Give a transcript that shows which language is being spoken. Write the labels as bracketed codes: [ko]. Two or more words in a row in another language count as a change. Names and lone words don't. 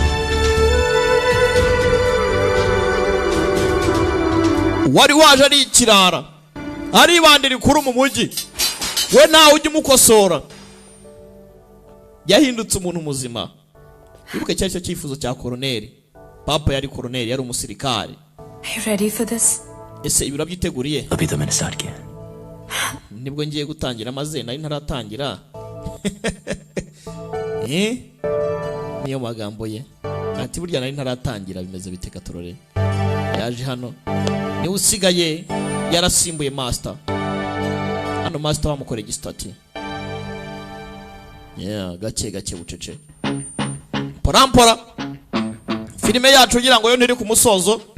[rw] wari waje ari ikirara ari bandiri kuri mu mujyi we nawe ujye umukosora yahindutse umuntu muzima ibuke cyari cyo cyifuzo cya koroneri papa yari koroneri yari umusirikare [en] Are you ready for this? [rw] ese ibiro byiteguriye [hi] अभी तो मैंने स्टार्ट किया [rw] nibwo ngiye gutangira maze nari ntaratangira niyo magambo ye ati burya nari ntaratangira bimeze biteka turore yaje hano niwe usigaye yarasimbuye master hano master wamukoreye igistati gake bucece pora filime yacu ugira ngo yo ntiri ku musozo